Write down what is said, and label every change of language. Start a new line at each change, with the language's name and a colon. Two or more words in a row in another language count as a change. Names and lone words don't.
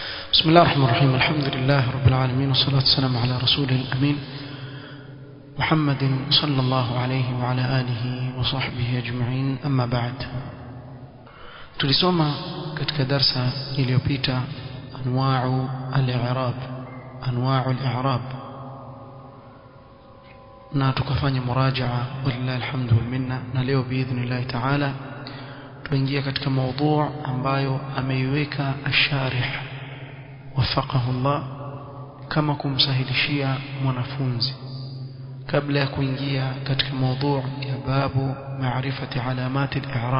Arabic: بسم الله الرحمن الرحيم. الحمد لله رب العالمين، والصلاة والسلام على رسوله الأمين محمد صلى الله عليه وعلى آله وصحبه أجمعين. أما بعد،
Swahili: tulisoma katika darsa iliyopita
Arabic: أنواع الإعراب
Swahili: na tukafanya murajaa
Arabic: ولله الحمد والمنة,
Swahili: na leo
Arabic: بإذن الله تعالى
Swahili: tuingia katika mada ambayo ameiweka
Arabic: الشارح وفقه الله
Swahili: kama kumsahilishia mwanafunzi kabla ya kuingia katika mada ya
Arabic: باب معرفة علامات الإعراب.